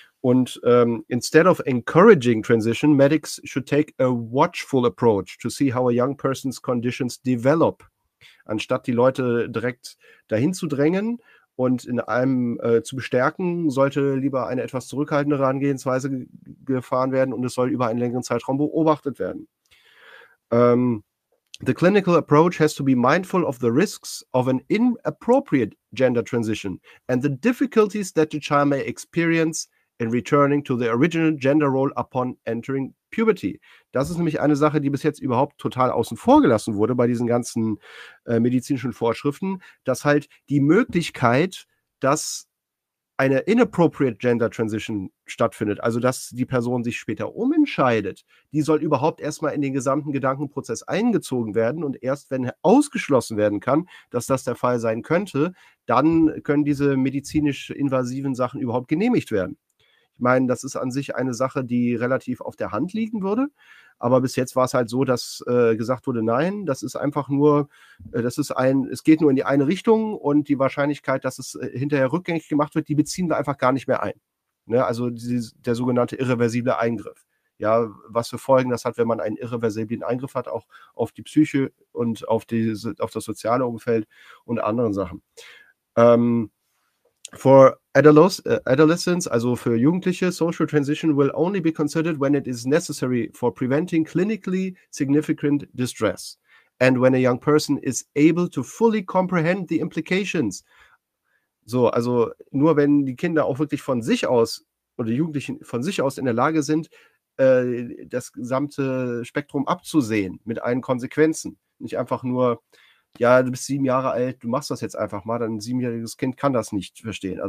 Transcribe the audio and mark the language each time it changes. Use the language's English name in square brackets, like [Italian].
[English] Und instead of encouraging transition, medics should take a watchful approach to see how a young person's conditions develop, [German] anstatt die Leute direkt dahin zu drängen. Und in allem zu bestärken, sollte lieber eine etwas zurückhaltendere Herangehensweise gefahren werden und es soll über einen längeren Zeitraum beobachtet werden. [English] The clinical approach has to be mindful of the risks of an inappropriate gender transition and the difficulties that the child may experience in returning to the original gender role upon entering puberty. [German] Das ist nämlich eine Sache, die bis jetzt überhaupt total außen vor gelassen wurde bei diesen ganzen medizinischen Vorschriften, dass halt die Möglichkeit, dass eine inappropriate gender transition stattfindet, also dass die Person sich später umentscheidet, die soll überhaupt erstmal in den gesamten Gedankenprozess eingezogen werden und erst wenn ausgeschlossen werden kann, dass das der Fall sein könnte, dann können diese medizinisch invasiven Sachen überhaupt genehmigt werden. Ich meine, das ist an sich eine Sache, die relativ auf der Hand liegen würde. Aber bis jetzt war es halt so, dass gesagt wurde, nein, das ist einfach nur, es geht nur in die eine Richtung und die Wahrscheinlichkeit, dass es hinterher rückgängig gemacht wird, die beziehen wir einfach gar nicht mehr ein. Ne? Also der sogenannte irreversible Eingriff. Ja, was für Folgen das hat, wenn man einen irreversiblen Eingriff hat, auch auf die Psyche und auf das soziale Umfeld und anderen Sachen. [English] For adolescents, [German] also für Jugendliche, [English] social transition will only be considered when it is necessary for preventing clinically significant distress and when a young person is able to fully comprehend the implications. [German] So, also nur wenn die Kinder auch wirklich von sich aus oder die Jugendlichen von sich aus in der Lage sind, das gesamte Spektrum abzusehen mit allen Konsequenzen. Nicht einfach nur, ja, du bist 7 Jahre alt, du machst das jetzt einfach mal, dann ein 7-jähriges Kind kann das nicht verstehen.